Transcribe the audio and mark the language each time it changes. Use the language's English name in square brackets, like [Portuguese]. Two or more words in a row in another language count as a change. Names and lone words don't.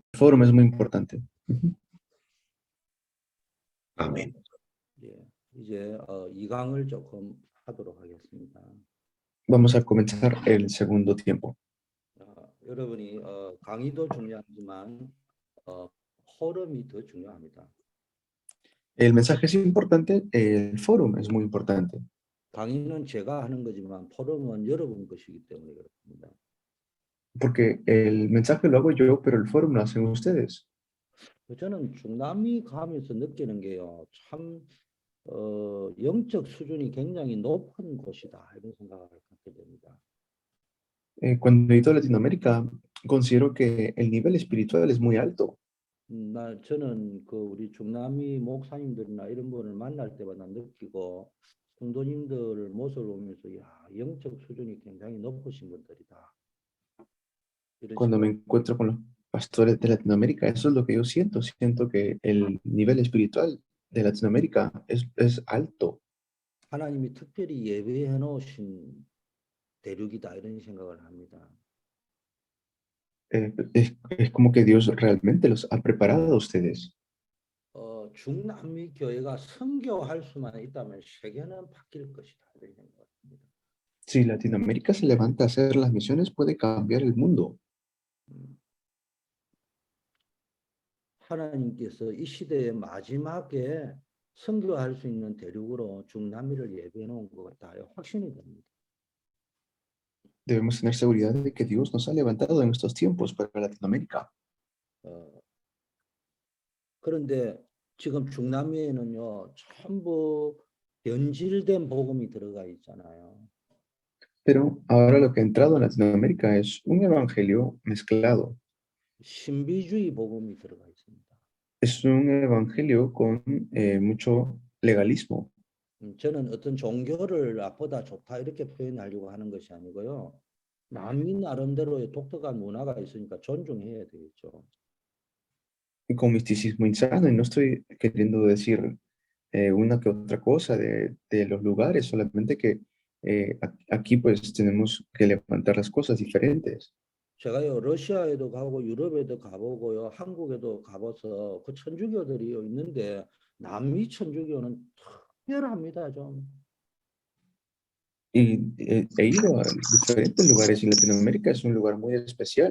[Spanish] fórum es muy importante. Ujú. 어, Amén. [Korean] 예, 이제 2강을 조금 하도록 하겠습니다. [Spanish] Vamos a comenzar el segundo tiempo. [Korean] 여러분이 강의도 중요하지만 포럼이 더 중요합니다. [Spanish] El mensaje es importante, el fórum es muy importante, [Korean] 강의는 제가 하는 거지만 포럼은 여러분 것이기 때문에 그렇습니다. [Spanish] porque el mensaje lo hago yo, pero el fórum lo hacen ustedes. [Korean] 저는 중남미 가면서 느끼는 게요, 참 영적 수준이 굉장히 높은 곳이다 이런 생각을 갖게 됩니다. Cuando he ido a Latinoamérica, considero que el nivel espiritual es muy alto. 저는 그 우리 중남미 목사님들이나 이런 분을 만날 때마다 느끼고 성도님들 모습을 보면서 야, 영적 수준이 굉장히 높으신 분들이다. 이런 [Spanish] Cuando me [Korean] 생각. [Spanish] encuentro con los pastores de Latinoamérica, eso es lo que yo siento. Siento que el nivel espiritual de Latinoamérica es alto. [Korean] 하나님이 특별히 예배해 놓으신 대륙이다 이런 생각을 합니다. [Spanish] Es como que Dios realmente los ha preparado a ustedes. [Korean] 중남미 교회가 선교할 수만 있다면 세계는 바뀔 것이다 이런 생각을 합니다. [Spanish] Si Latinoamérica se levanta a hacer las misiones, puede cambiar el mundo. [Korean] 하나님께서 이 시대의 마지막에 선교할 수 있는 대륙으로 중남미를 예배해 놓은 것 같다 확신이 됩니다. [Spanish] Debemos tener seguridad de que Dios nos ha levantado en estos tiempos para Latinoamérica. [Korean] 그런데 지금 중남미에는요 전부 변질된 복음이 들어가 있잖아요. [Spanish] Pero ahora lo que ha entrado en Latinoamérica es un evangelio mezclado. [Korean] 신비주의 복음이 들어가 있습니다. [Spanish] Es un evangelio con mucho legalismo. [Korean] 저는 어떤 종교를 나보다 좋다 이렇게 표현하려고 하는 것이 아니고요. 남미 나름대로의 독특한 문화가 있으니까 존중해야 되겠죠. [Spanish] Y con misticismo insano, y no estoy queriendo decir una que otra cosa de los lugares, solamente que aquí pues tenemos que levantar las cosas diferentes. [Korean] 제가요 러시아에도 가고 유럽에도 가보고요 한국에도 가봐서 그 천주교들이 있는데 남미 천주교는 특별합니다 좀. [Spanish] Y he ido a diferentes lugares y Latinoamérica es un lugar muy especial.